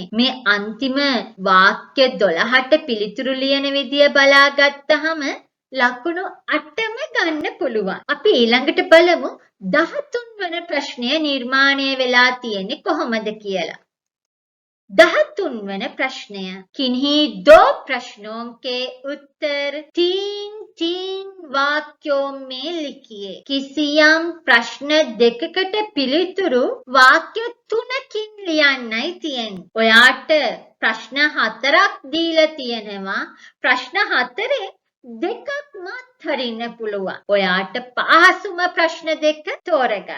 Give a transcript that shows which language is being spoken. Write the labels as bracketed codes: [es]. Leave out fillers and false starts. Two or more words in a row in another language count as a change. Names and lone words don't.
[si] මේ අන්තිම වාක්‍ය 12ට පිළිතුරු ලියන විදිය බලාගත්තහම ලකුණු 8ම ගන්න පුළුවන්. අපි ඊළඟට බලමු 13 වෙනි ප්‍රශ්නය නිර්මාණය වෙලා තියෙන්නේ කොහොමද කියලා. 13 වෙනි ප්‍රශ්නය [hi] किन्हीं 2 प्रश्नों के उत्तर 3 वाक्यों में लिखिए. [si] කිසියම් ප්‍රශ්න දෙකකට පිළිතුරු වාක්‍ය 3කින් ලියන්නයි තියෙන්නේ. ඔයාට ප්‍රශ්න 4ක් දීලා තියෙනවා. ප්‍රශ්න 4 දෙකක්ම අත්හරින්න පුළුවන්. ඔයාට පහසුම ප්‍රශ්න දෙක තෝරගන්න.